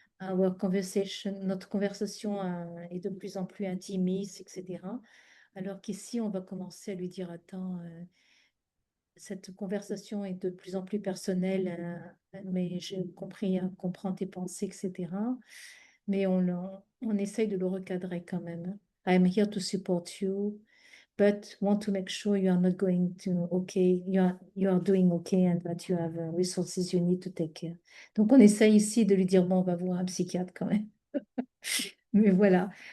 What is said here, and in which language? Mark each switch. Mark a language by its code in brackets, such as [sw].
[en] our conversation, [fr] notre conversation est de plus en plus intimiste, etc. Alors qu'ici, on va commencer à lui dire, attends, cette conversation est de plus en plus personnelle, mais j'ai compris, comprends tes pensées, etc. Mais on essaye de le recadrer quand même. [en] I'm here to support you, but want to make sure you are not going to, okay, you are doing okay and that you have resources you need to take care. [fr] Donc on essaye ici de lui dire, bon, on va voir un psychiatre quand même. Mais voilà.